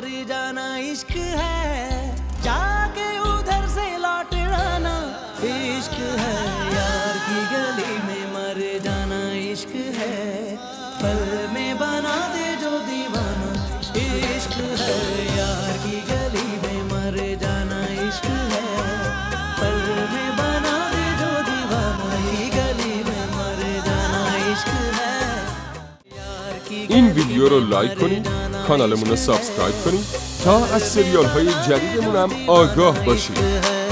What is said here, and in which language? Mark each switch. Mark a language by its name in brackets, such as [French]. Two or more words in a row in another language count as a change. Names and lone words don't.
[Hindi] जाना इश्क है जाके उधर से लौट आना इश्क है यार की गली में मर जाना इश्क है पल में बना दे जो दीवाना इश्क है यार की गली में मर जाना इश्क है पल में बना दे जो दीवाना की गली में मर जाना इश्क है [Persian] این ویدیو رو لایک کنید، کانالمون رو سابسکرایب کنید تا از سریال های جدیدمون هم آگاه باشید.